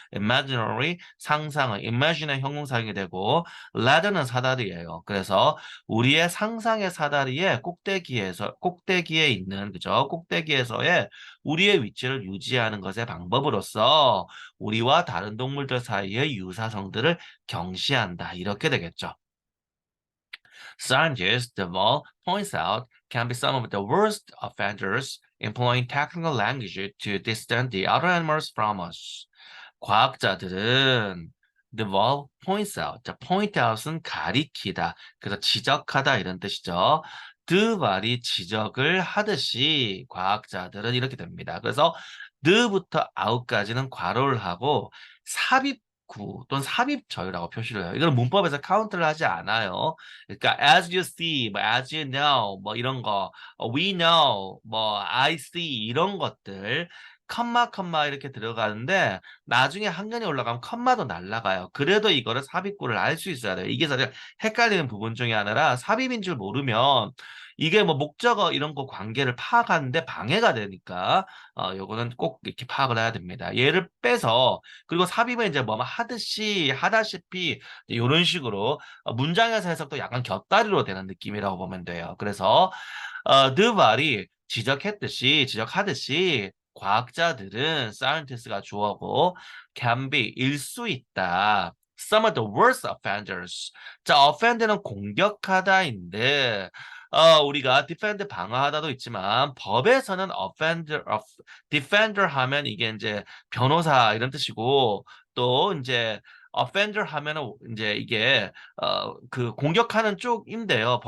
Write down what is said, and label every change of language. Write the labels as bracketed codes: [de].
[ko] imaginary 상상은 imagine의 형용사형이 되고 ladder는 사다리예요. 그래서 우리의 상상의 사다리의 꼭대기에 있는 그죠? 꼭대기에서의 우리의 위치를 유지하는 것의 방법으로서 우리와 다른 동물들 사이의 유사성들을 경시한다. 이렇게 되겠죠. [en] Scientists, Deval points out, can be some of the worst offenders employing technical language to distance the other animals from us. [ko] 과학자들은 Deval points out. 자, point out은 가리키다. 그래서 지적하다 이런 뜻이죠. 드발이 지적을 하듯이 과학자들은 이렇게 됩니다. 그래서 드부터 out까지는 괄호를 하고 삽입구 또는 삽입절이라고 표시를 해요. 이건 문법에서 카운트를 하지 않아요. 그러니까 [en] as you see, [ko] 뭐 [en] as you know, [ko] 뭐 이런 거, [en] we know, [ko] 뭐 [en] I see [ko] 이런 것들 컴마 이렇게 들어가는데 나중에 한견이 올라가면 컴마도 날라가요. 그래도 이거를 삽입구를 알 수 있어야 돼요. 이게 사실 헷갈리는 부분 중에 하나라 삽입인 줄 모르면 이게 뭐 목적어 이런 거 관계를 파악하는데 방해가 되니까 요거는 꼭 이렇게 파악을 해야 됩니다. 얘를 빼서 그리고 삽입은 이제 뭐 하듯이 하다시피 이런 식으로 문장에서 해석도 약간 곁다리로 되는 느낌이라고 보면 돼요. 그래서 드발이 지적하듯이 과학자들은 scientist가 주어고 [en] can be [ko] 일 수 있다. [en] Some of the worst offenders. [ko] 자, offend는 공격하다인데 우리가 defend 방어하다도 있지만 법에서는 defender 하면 이게 이제 변호사 이런 뜻이고 또 이제 offender 하면은 이제 이게 그 공격하는 쪽인데요.